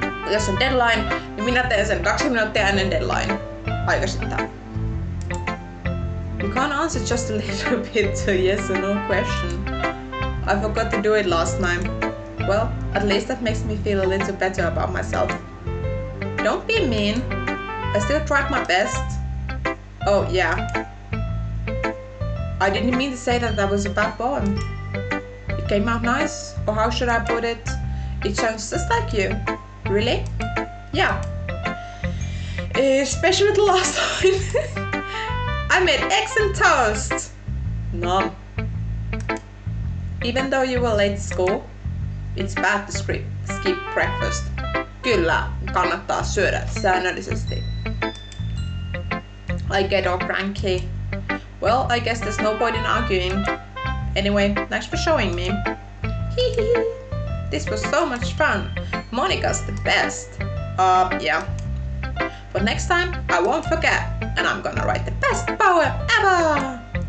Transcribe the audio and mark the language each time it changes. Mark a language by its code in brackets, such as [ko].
[fi] Jos on deadline, niin minä teen sen 2 minuuttia ennen deadline. Aikaisittain. [en] You can't answer just a little bit to yes or no question. I forgot to do it last time. Well, at least that makes me feel a little better about myself. Don't be mean. I still tried my best. Oh, yeah. I didn't mean to say that was a bad poem. It came out nice, or how should I put it? It sounds just like you. Really? Yeah. Especially with the last line. I made eggs and toast. No. Even though you were late to school, it's bad to skip breakfast. [fi] Kyllä, kannattaa syödä säännöllisesti. [en] I get all cranky. Well, I guess there's no point in arguing. Anyway, thanks for showing me. Hehe. This was so much fun. Monica's the best. Yeah. But next time, I won't forget. And I'm gonna write the best poem ever!